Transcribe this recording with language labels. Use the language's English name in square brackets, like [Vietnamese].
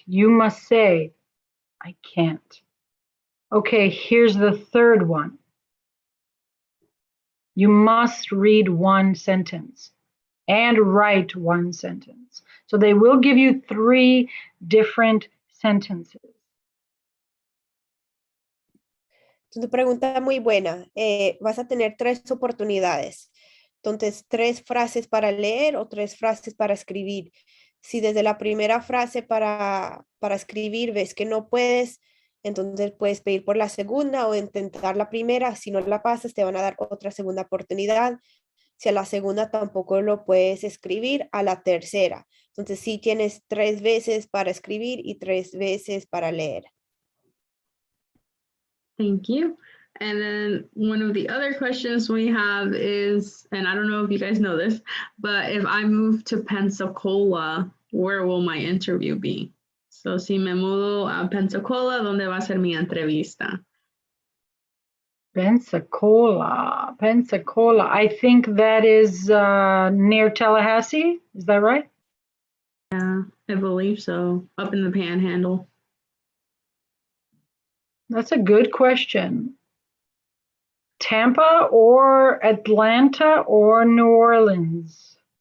[English] You must say, I can't. Okay, here's the third one. You must read 1 sentence and write 1 sentence. So they will give you 3 different sentences. [Spanish] Entonces, pregunta muy buena. Vas a tener 3 oportunidades. Entonces, 3 frases para leer o 3 frases para escribir. Si desde la primera frase para escribir ves que no puedes, entonces puedes pedir por la segunda o intentar la primera. Si no la pasas, te van a dar otra segunda oportunidad. Si a la segunda tampoco lo puedes escribir, a la tercera. Entonces, sí tienes 3 veces para escribir y 3 veces para leer. [English] Thank you. And then one of the other questions we have is, and I don't know if you guys know this, but if I move to Pensacola, where will my interview be? [Spanish] So si me mudo a Pensacola, ¿dónde va a ser mi entrevista? [English] Pensacola. I think that is near Tallahassee. Is that right? Yeah, I believe so. Up in the Panhandle. That's a good question. Tampa or Atlanta or New Orleans?